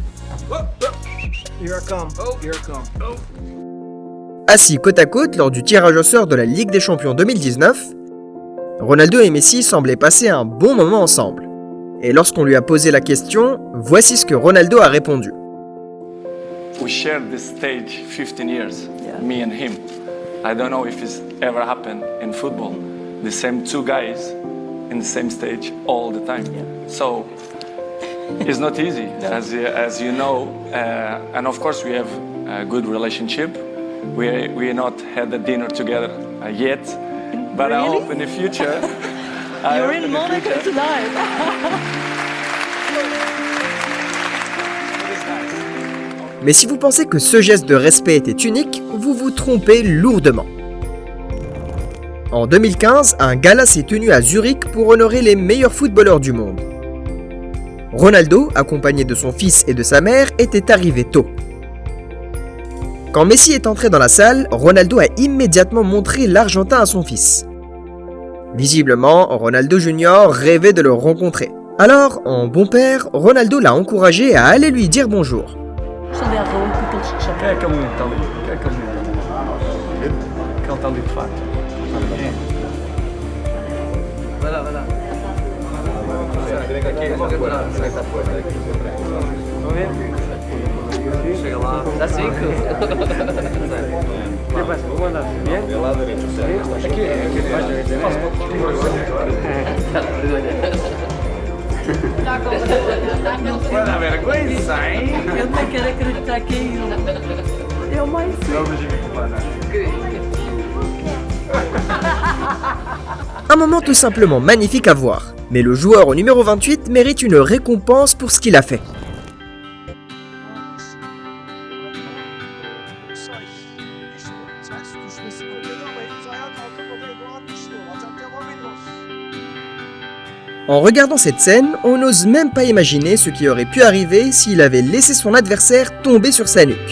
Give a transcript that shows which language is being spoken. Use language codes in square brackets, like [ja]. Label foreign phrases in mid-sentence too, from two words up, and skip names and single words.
[fr] Assis côte à côte lors du tirage au sort de la Ligue des Champions 2019, Ronaldo et Messi semblaient passer un bon moment ensemble. Et lorsqu'on lui a posé la question, voici ce que Ronaldo a répondu. [en] We shared this stage 15 years, me and him. I don't know if it's ever happened in football. The same two guys in the same stage all the time. So it's not easy, as you know. And of course we have a good relationship. We not had a dinner together yet, but really? I hope in the future. You're in Monaco tonight. [fr] Mais si vous pensez que ce geste de respect était unique, vous vous trompez lourdement. En 2015, un gala s'est tenu à Zurich pour honorer les meilleurs footballeurs du monde. Ronaldo, accompagné de son fils et de sa mère, était arrivé tôt. Quand Messi est entré dans la salle, Ronaldo a immédiatement montré l'Argentin à son fils. Visiblement, Ronaldo Jr. rêvait de le rencontrer. Alors, en bon père, Ronaldo l'a encouragé à aller lui dire bonjour. [pt] Quem é aquele menino que está ali? Quem é aquele menino? Aquele está ali de facto. Vai lá. Vem aqui, vamos ver? Chega lá. Dá 5. [es] ¿Qué pasa? ¿Cómo andas? ¿Bien? Del lado derecho. Aquí. Buena vergüenza, hein? [pt] Eu não quero acreditar que eu mais [fr] Un moment tout simplement magnifique à voir, mais le joueur au numéro 28 mérite une récompense pour ce qu'il a fait. En regardant cette scène, on n'ose même pas imaginer ce qui aurait pu arriver s'il avait laissé son adversaire tomber sur sa nuque.